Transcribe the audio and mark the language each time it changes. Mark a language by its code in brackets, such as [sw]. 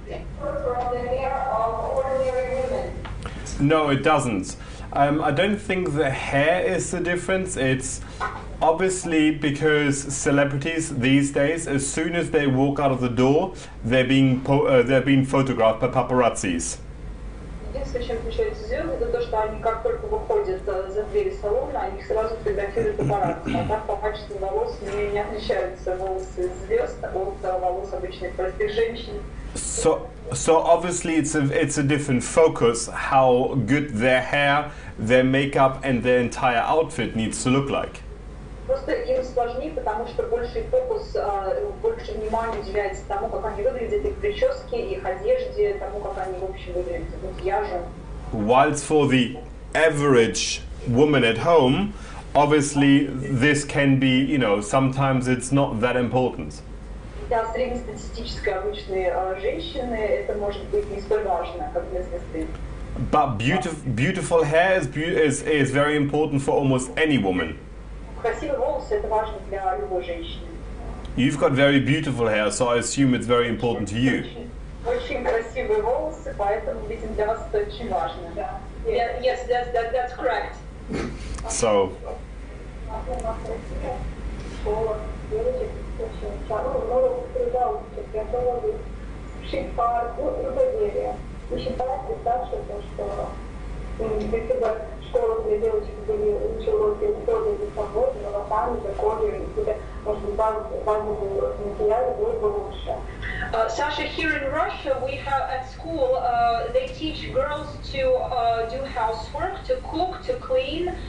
[en] differ from the hair of ordinary women? No, it doesn't. I don't think the hair is the difference. It's obviously because celebrities these days, as soon as they walk out of the door, they're being photographed by paparazzis. [ru] Единственное, чем отличаются звезды, это то, что они как только выходят за двери салона, они их сразу фотографируют папарацци. А так по качеству волос не отличаются волосы звезд от волос обычных простых женщин. [en] So obviously it's a different focus how good their hair, their makeup and their entire outfit needs to look like. [ru] Просто им сложнее, потому что больший фокус, больше внимания уделяется тому, как они выглядят, их прическе, их одежде, тому, как они в общем выглядят, макияжу. [en] Whilst for the average woman at home, obviously this can be, you know, sometimes it's not that important. [ru] Для среднестатистической обычной женщины это может быть не столь важно, как для звезды. [en] But beautiful hair is very important for almost any woman. [ru] Красивые волосы это важно для любой женщины. [en] You've got very beautiful hair, so I assume it's very important to you. [ru] Очень красивые волосы, поэтому, видимо, для вас это очень важно. [en] Yeah, yes, that's correct. So, [ru] Школа, девочек очень много труда учат, готовы шить пар, рукоделие. Вы считаете дальше то, что если бы школа для девочек были лучше уроки ухода за собой, волосами, законами, может быть, базовые материалы было бы лучше. [en] Sasha, here in Russia, we have at school, they teach girls to do housework, to cook, to clean.